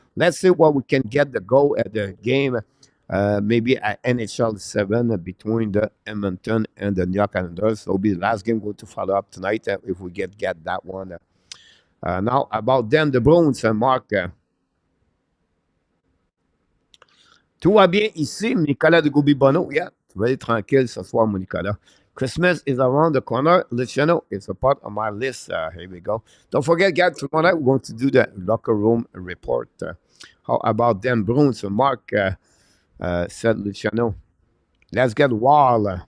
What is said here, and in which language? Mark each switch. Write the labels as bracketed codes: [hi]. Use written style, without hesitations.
[en] Let's see what we can get the goal at the game. Maybe at NHL 7 between the Edmonton and the New York Islanders. So it'll be the last game going to follow up tonight if we get that one. Now, about them, the Bruins, Marc. [fr] Tout va bien ici, Nicolas de Goubi-Bono. Yeah, tu vas aller tranquille ce soir, mon Nicolas. [en] Christmas is around the corner. Luciano is a part of my list. Here we go. Don't forget, guys, tomorrow night we're going to do the locker room report. How about them Bruins? Mark said Luciano. Let's get wild.